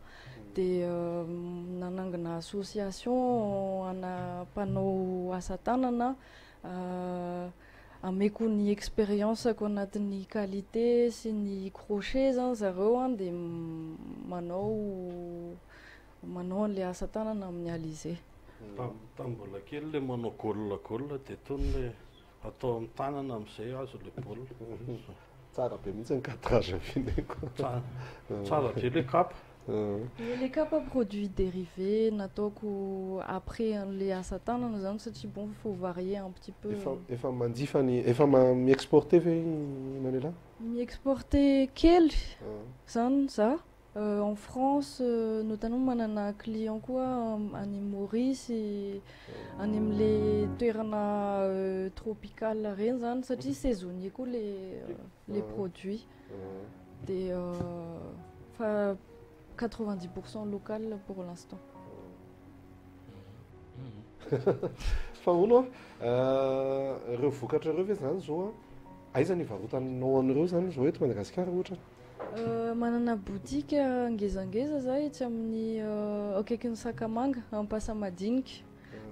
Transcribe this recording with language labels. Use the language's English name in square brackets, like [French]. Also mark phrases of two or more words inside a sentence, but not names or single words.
[Malagasy] Dia nanangana association ana mpanao asa tanana ameko ny expérience-ako anatin'ny qualité sy ny crochet zany zareo dia manao an'le asa tanana amin'ny Alizé. Mbola kely le manao gaule dia tony le atao amin'ny tanana amin'izay azo le baolina. Tsara be mihitsy ny cadrage avineko. Tsara be le kapa. [French] Les capas produits dérivés nataoko après les [Malagasy] asa tanana zany satria [French] bon il faut varier un petit peu. [Malagasy] Efa manjifa ny efa mi-exporter ve Manuela? Mi-exporter kely zany za [French] en France notamment [Malagasy] manana client koa any Maurice any am'le toerana tropicale reny zany satria saisonnier koa [French] les produits. Des 90% local pour l'instant. [Malagasy] Fa ono ireo vokatra ireo ve zany zao aiza ny varotanao an'ireo zany zao eto Madagasikara ohatra? Manana boutique ngezangeza za etsy amin'ny akaikin'ny Sakamanga Ampasamadinika.